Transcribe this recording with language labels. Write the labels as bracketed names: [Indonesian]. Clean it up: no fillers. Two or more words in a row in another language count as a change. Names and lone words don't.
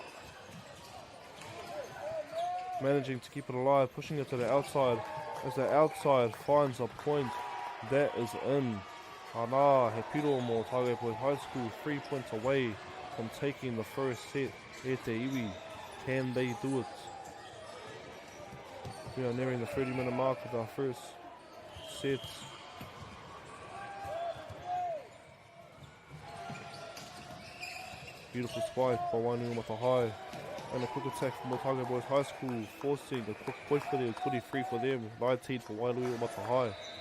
[English] Managing to keep it alive, pushing it to the outside. As the outside finds a point that is in. Ana, he piro mo Otago Boys High School, 3 points away from taking the first set. [Māori] E te iwi, [English] can they do it? We are nearing the 30-minute mark of our first set. Beautiful spike by Wainui o Mata High. And a quick attack from Otago Boys High School, forcing a quick point for them, 23 for them, 19 for Wainui o Mata High.